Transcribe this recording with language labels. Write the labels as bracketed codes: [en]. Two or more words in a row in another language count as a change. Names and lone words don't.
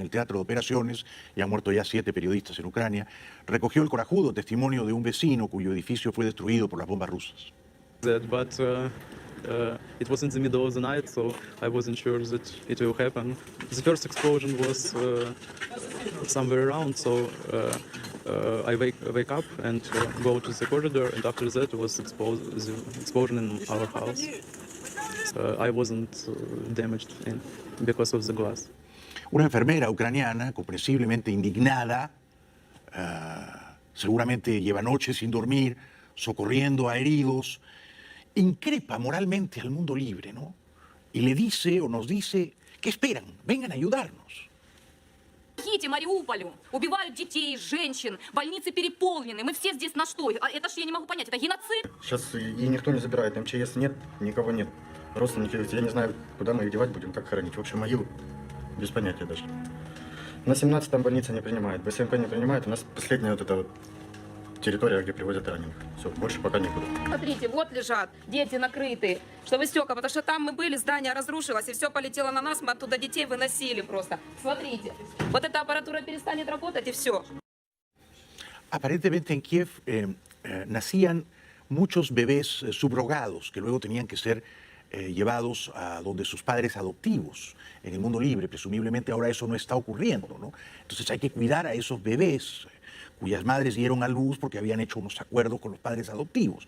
[es] el Teatro de Operaciones, y han muerto ya 7 periodistas en Ucrania, recogió el corajudo testimonio de un vecino cuyo edificio fue destruido por las bombas rusas. [en] It was in the middle of the night, so I wasn't sure that it will happen. The first explosion was somewhere around, so I wake up and go to the corridor, and after that was the explosion in our house. I wasn't damaged because of the glass. [es] Una enfermera ucraniana, comprensiblemente indignada, seguramente lleva noches sin dormir, socorriendo a heridos, increpa moralmente al mundo libre, ¿no? Y le dice o nos dice, ¿qué esperan? Vengan a ayudarnos. [ru] Помогите Мариуполю! Убивают детей, женщин, больницы переполнены. Мы все здесь на что? Это ж я не могу понять, это геноцид? Сейчас ей никто не забирает, МЧС нет, никого нет. Родственники, я не знаю, куда мы их девать будем, как хоронить. В общем, могилу без понятия даже. На 17-м больница не принимает, БСМП не принимает. У нас последняя вот эта вот территория, где привозят раненых. Все, больше пока некуда. Смотрите, вот лежат дети накрытые, чтобы стекла, потому что там мы были, здание разрушилось, и все полетело на нас, мы оттуда детей выносили просто. Смотрите, вот эта аппаратура перестанет работать, и все. [es] Aparentemente en Kiev nacían muchos bebés subrogados que luego tenían que ser llevados a donde sus padres adoptivos en el mundo libre. Presumiblemente ahora eso no está ocurriendo, ¿no? Entonces hay que cuidar a esos bebés cuyas madres dieron a luz porque habían hecho unos acuerdos con los padres adoptivos.